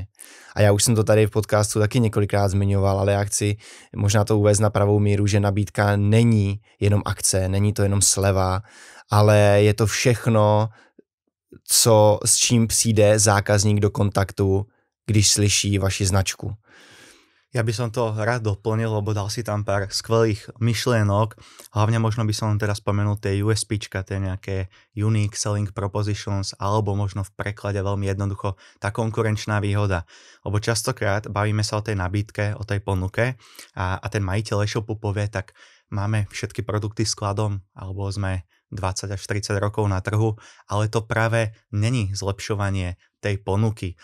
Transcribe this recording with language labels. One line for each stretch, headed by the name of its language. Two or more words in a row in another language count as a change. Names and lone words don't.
Czech: A já už jsem to tady v podcastu taky několikrát zmiňoval, ale já chci možná to uvést na pravou míru, že nabídka není jenom akce, není to jenom sleva, ale je to všechno, s čím přijde zákazník do kontaktu, když slyší vaši značku.
Slovak: Ja by som to rád doplnil, lebo dal si tam pár skvelých myšlienok. Hlavne možno by som teda spomenul tie USPčka, tie nejaké
English: Unique Selling Propositions,
Slovak: alebo možno v preklade veľmi jednoducho tá konkurenčná výhoda. Lebo častokrát bavíme sa o tej nabídke, o tej ponuke a ten majiteľ e-shopu povie, tak máme všetky produkty skladom, alebo sme 20 až 30 rokov na trhu, ale to práve není zlepšovanie tej ponuky.